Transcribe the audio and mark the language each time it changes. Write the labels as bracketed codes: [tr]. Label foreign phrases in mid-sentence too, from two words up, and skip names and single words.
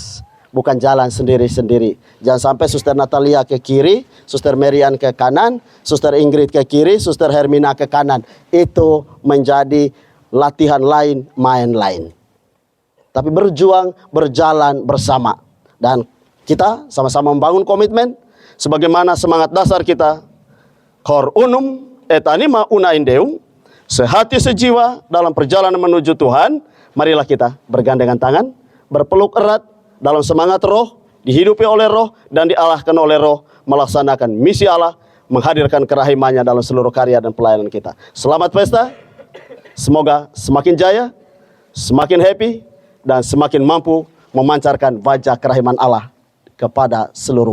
[id] Bukan jalan sendiri-sendiri. Jangan sampai Suster Natalia ke kiri, Suster Marian ke kanan, Suster Ingrid ke kiri, Suster Hermina ke kanan. Itu menjadi latihan lain, main lain. Tapi berjuang, berjalan bersama. Dan kita sama-sama membangun komitmen. Sebagaimana semangat dasar kita. [la] Cor unum et anima una in Deum. [id] Sehati sejiwa dalam perjalanan menuju Tuhan. Marilah kita bergandengan tangan, berpeluk erat, dalam semangat roh, dihidupi oleh roh, dan diarahkan oleh roh, melaksanakan misi Allah, menghadirkan kerahimannya dalam seluruh karya dan pelayanan kita. Selamat pesta, semoga semakin jaya, semakin happy, dan semakin mampu memancarkan wajah kerahiman Allah kepada seluruh bangsa.